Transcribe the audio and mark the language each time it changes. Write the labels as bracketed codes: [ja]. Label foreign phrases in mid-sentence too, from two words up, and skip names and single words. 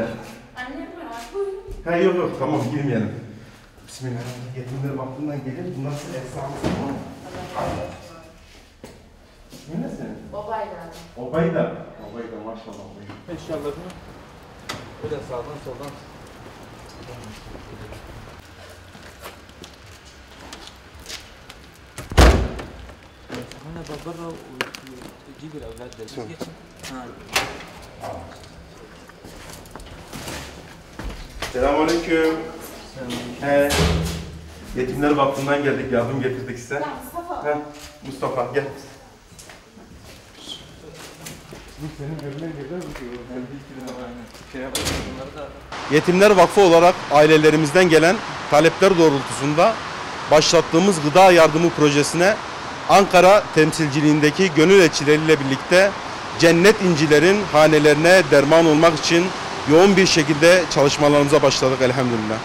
[tr] Annem var. Buyurun. Ha yok tamam girmeyelim. Bismillahirrahmanirrahim. Yetimler vaktinden gelir. Bunlar size esnafı. İsmin ne senin? Babayla. Obayda. Obayda maşallah. eşyalarını böyle sağdan soldan. [ar] أنا برا وتجيب الأولاد ده. [tr] Selamünaleyküm. Yetimler Vakfı'ndan geldik, yardım getirdik size. Mustafa. Mustafa gel. Yetimler Vakfı olarak ailelerimizden gelen talepler doğrultusunda başlattığımız gıda yardımı projesine Ankara temsilciliğindeki gönül elçileriyle birlikte cennet incilerin hanelerine derman olmak için yoğun bir şekilde çalışmalarımıza başladık elhamdülillah.